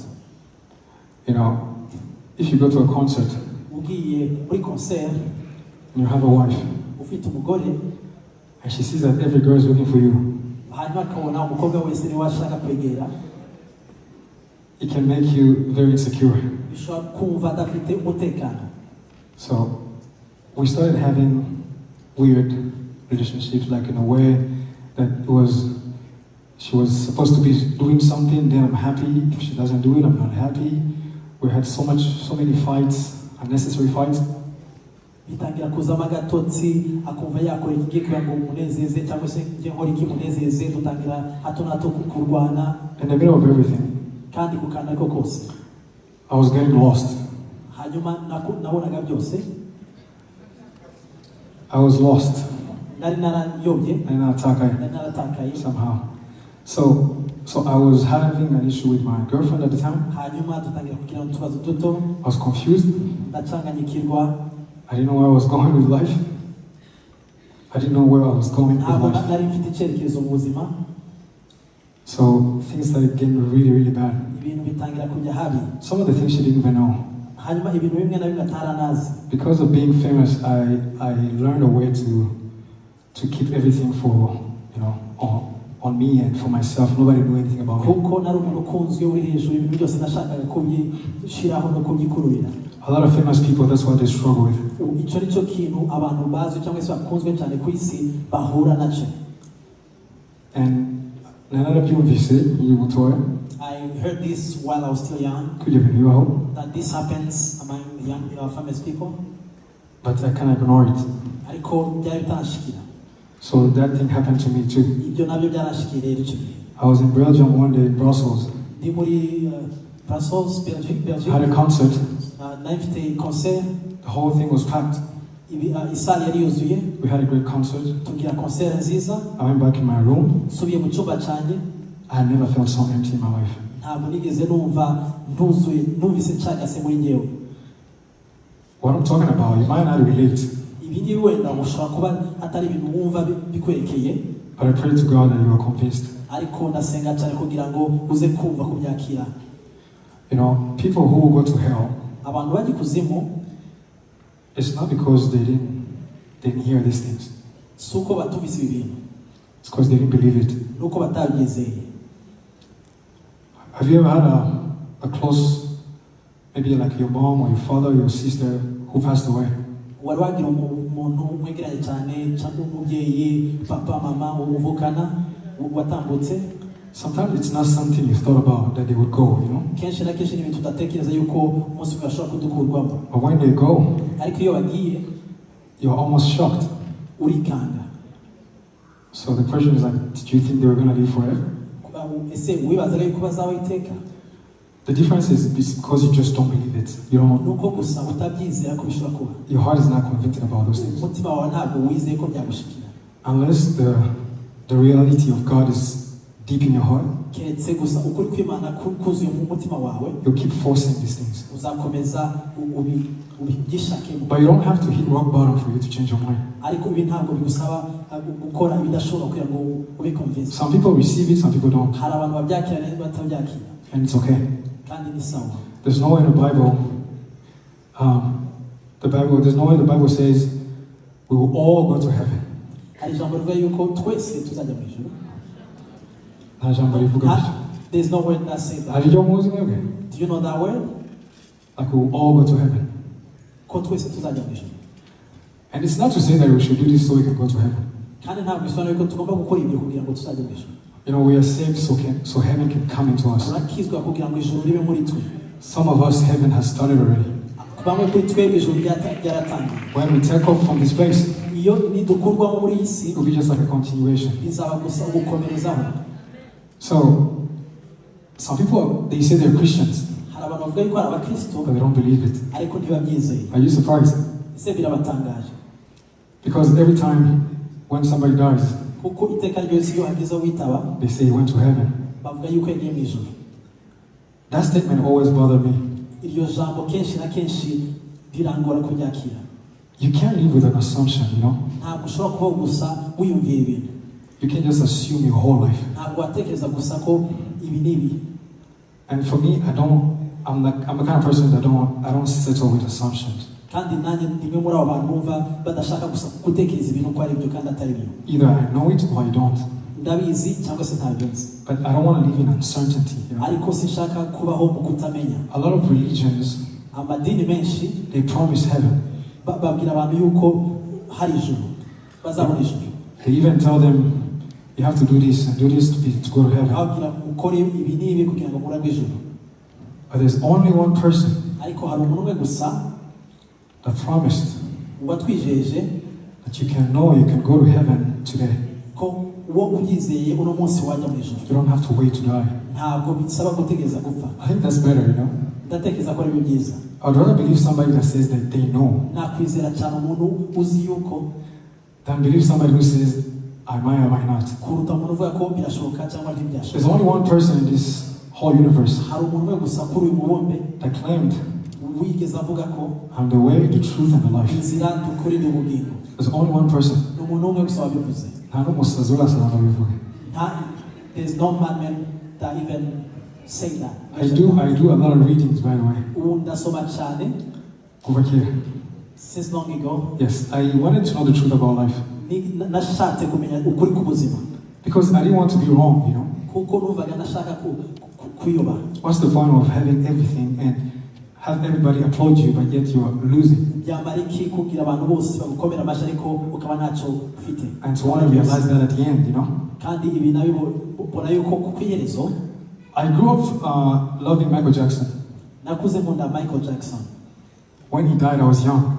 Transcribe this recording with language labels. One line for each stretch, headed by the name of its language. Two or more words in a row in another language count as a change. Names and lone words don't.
English: You know, if you go to a concert,
Kinyarwanda: ugiye muri concert,
English: and you have a wife,
Kinyarwanda: ufite umugore,
English: and she sees that every girl is looking for you,
Kinyarwanda: hanyuma akabona umukobwa wese niwe ashaka kwegera,
English: it can make you very insecure.
Kinyarwanda: bishobora kumva adafite umutekano.
English: So we started having weird relationships, like in a way that she was supposed to be doing something, then I'm happy. If she doesn't do it, I'm not happy. We had so many fights, unnecessary fights.
Kinyarwanda: Bitangira kuzamo agatotsi, akumva yakora iki kugira ngo umunezeze cyangwa se ngiye nkora iki munezeze, dutangira hato na hato kurwana.
English: In the middle of everything,
Kinyarwanda: kandi kukana ariko kose,
English: I was getting lost.
Kinyarwanda: Hanyuma nabonaga byose.
English: I was lost.
Kinyarwanda: Nari narayobye. Naratakaye somehow.
English: So I was having an issue with my girlfriend at the time.
Kinyarwanda: Hanyuma dutangira kugira utubazo duto.
English: I was confused.
Kinyarwanda: Ndacanganyikirwa.
English: I didn't know where I was going with life. I didn't know where I was going with life.
Kinyarwanda: Nari mfite icyerekezo mu buzima.
English: So things started getting really, really bad.
Kinyarwanda: Ibintu bitangira kujya habi.
English: Some of the things she didn't even know.
Kinyarwanda: Hanyuma ibintu bimwe na bimwe ataranazi.
English: Because of being famous, I learned a way to keep everything for, you know, on me and for myself. Nobody knew anything about me.
Kinyarwanda: Kuko nari umuntu ukunzwe uri hejuru, ibintu byose nashakaga kubyishiraho no kubyikururira.
English: A lot of famous people, that's what they struggle with.
Kinyarwanda: Icyo nicyo kintu abantu bazi cyangwa se bakunzwe cyane ku isi bahura nacyo. And narabyumvise nkiri mutoya.
English: I heard this while I was still young. That this happens among young famous people. But I can't ignore it.
Kinyarwanda: Ariko byari bitanshikira.
English: So that thing happened to me too.
Kinyarwanda: Ibyo nabyo byaranshikiriye icyo gihe.
English: I was in Belgium one day, in Brussels.
Kinyarwanda: Ndi muri Brussels, Belgium.
English: I had a concert.
Kinyarwanda: Nafite concert.
English: The whole thing was packed.
Kinyarwanda: Isali yari yuzuye.
English: We had a great concert.
Kinyarwanda: Tugira concert nziza.
English: I went back in my room.
Kinyarwanda: Subiye mu cyumba cyanjye.
English: I had never felt so empty in my life.
Kinyarwanda: ntabwo nigeze numva ntuzuye numvise nshagase muri ngewe.
English: What I'm talking about, you might not relate.
Kinyarwanda: Ibi ngibi wenda ushobora kuba atari ibintu wumva bikwerekeye,
English: but I pray to God that you are convinced.
Kinyarwanda: ariko ndasenga cyane kugira ngo uze kumva kubyakira.
English: You know, people who will go to hell,
Kinyarwanda: abantu bajya kuzimu,
English: it's not because they didn't hear these things.
Kinyarwanda: suko batumvise ibi bintu,
English: It's because they didn't believe it.
Kinyarwanda: nuko batabyizeye.
English: Have you ever had a close, maybe like your mom or your father or your sister who passed away?
Kinyarwanda: wari wagira umuntu mwegeranye cyane cyangwa umubyeyi, papa, mama, uvukana watambutse?
English: Sometimes it's not something you thought about that they would go, you know.
Kinyarwanda: Kenshi na kenshi n'ibintu tudatekereza yuko umunsi umwe bashobora kudukurwamo,
English: But when they go,
Kinyarwanda: ariko iyo bagiye
English: you're almost shocked.
Kinyarwanda: urikanga.
English: So the question is like, did you think they were going to live forever?
Kinyarwanda: Ese wibazaga yuko bazabaho iteka?
English: The difference is because you just don't believe it. You don't.
Kinyarwanda: Nuko gusa utabyizera ko bishobora kuba.
English: Your heart is not convicted about those things.
Kinyarwanda: Umutima wawe ntabwo wizeye ko byagushikira.
English: Unless the reality of God is deep in your heart,
Kinyarwanda: keretse gusa ukuri kw'Imana kuzuye mu mutima wawe,
English: you'll keep forcing these things.
Kinyarwanda: uzakomeza ubigishakemo.
English: But you don't have to hit rock bottom for you to change your mind.
Kinyarwanda: Ariko ibi ntabwo bigusaba gukora ibidashobora kugira ngo ube convinced.
English: Some people receive it, some people don't.
Kinyarwanda: Hari abantu babyakira neza batabyakira,
English: And it's okay.
Kinyarwanda: kandi ni sawa.
English: There's nowhere in the Bible, there's nowhere in the Bible says we will all go to heaven.
Kinyarwanda: Hari ijambo rivuga yuko twese tuzajya mu ijuru. Nta jambo rivuga bityo.
English: There's no word that says that.
Kinyarwanda: Hari iryo muzi mwebwe?
English: Do you know that word? Like we will all go to heaven.
Kinyarwanda: Ko twese tuzajya mu ijuru.
English: And it's not to say that we should do this so we can go to heaven.
Kinyarwanda: Kandi ntabwo bisobanura yuko tugomba gukora ibyo kugira ngo tuzajya mu ijuru.
English: You know, we are saved so heaven can come into us.
Kinyarwanda: Turakizwa kugira ngo ijuru ribe muri twe.
English: Some of us, heaven has started already.
Kinyarwanda: Bamwe kuri twebwe ijuru ryaratangiye.
English: When we take off from this place,
Kinyarwanda: Iyo nidukurwamo muri iyi si,
English: it will be just like a continuation.
Kinyarwanda: bizaba gusa gukomerezaho.
English: So, some people, they say they're Christians,
Kinyarwanda: Hari abantu bavuga yuko ari abakristo,
English: but they don't believe it.
Kinyarwanda: ariko ntibabyizeye.
English: Are you surprised?
Kinyarwanda: Ese birabatangaje?
English: Because every time when somebody dies,
Kinyarwanda: Kuko iteka ryose iyo hagize witaba,
English: they say he went to heaven.
Kinyarwanda: bavuga yuko yagiye mu ijuru.
English: That statement always bothered me.
Kinyarwanda: Iryo jambo kenshi na kenshi rirangora kubyakira.
English: You can't live with an assumption, you know.
Kinyarwanda: Ntabwo ushobora kubaho gusa wiyumvira ibintu.
English: You can't just assume your whole life.
Kinyarwanda: Ntabwo watekereza gusa ko ibi n'ibi.
English: And for me, I'm the kind of person that I don't settle with assumptions.
Kinyarwanda: Kandi nanjye nimwe muri abo bantu bumva badashaka gusa gutekereza ibintu ko ari byo kandi atari byo.
English: Either I know it or I don't.
Kinyarwanda: Ndabizi cyangwa se ntabizi.
English: But I don't want to live in uncertainty, you know.
Kinyarwanda: Ariko sinshaka kubaho mu kutamenya.
English: A lot of religions,
Kinyarwanda: Amadini menshi
English: they promise heaven.
Kinyarwanda: babwira abantu yuko hari ijuru, bazabona ijuru.
English: They even tell them, you have to do this and do this to go to heaven.
Kinyarwanda: Babwira mukore ibi n'ibi kugira ngo muragwe ijuru.
English: But there's only one person
Kinyarwanda: Ariko hari umuntu umwe gusa
English: that promised
Kinyarwanda: watwijeje
English: that you can know you can go to heaven today.
Kinyarwanda: ko uwo ubyizeye uno munsi wajya mu ijuru.
English: You don't have to wait to die.
Kinyarwanda: Ntabwo bisaba gutegereza gupfa.
English: I think that's better, you know.
Kinyarwanda: Ndatekereza ko ari byo byiza.
English: I'd rather believe somebody that says that they know
Kinyarwanda: Nakwizera cyane umuntu uzi yuko
English: than believe somebody who says, I might or might not.
Kinyarwanda: kuruta umuntu uvuga ko birashoboka cyangwa
English: There's
Kinyarwanda: ntibyashoboka.
English: only one person in this whole universe
Kinyarwanda: Hari umuntu umwe gusa kuri uyu mubumbe
English: that claimed,
Kinyarwanda: wigeze avuga ko
English: I'm the way, the truth, and the life.
Kinyarwanda: inzira dukuri n'ubugingo.
English: There's only one person.
Kinyarwanda: Ni umuntu umwe gusa wabivuze.
English: There's no madman that even say that. I do a lot of readings, by the way.
Kinyarwanda: Ubu ndasoma cyane
English: Over here. since long ago. Yes, I wanted to know the truth about life.
Kinyarwanda: Nashatse kumenya ukuri k'ubuzima.
English: Because I didn't want to be wrong, you know.
Kinyarwanda: Kuko numvaga nashaka kuyoba.
English: What's the point of having everything and have everybody applaud you, but yet you are losing?
Kinyarwanda: Byamara iki kugira abantu bose bagukomera amashyi ariko ukaba ntacyo ufite.
English: And to want to realize that at the end, you know.
Kinyarwanda: Kandi ibi nabyo mbona yuko ku iherezo.
English: I grew up loving Michael Jackson.
Kinyarwanda: Nakuze nkunda Michael Jackson.
English: When he died, I was young.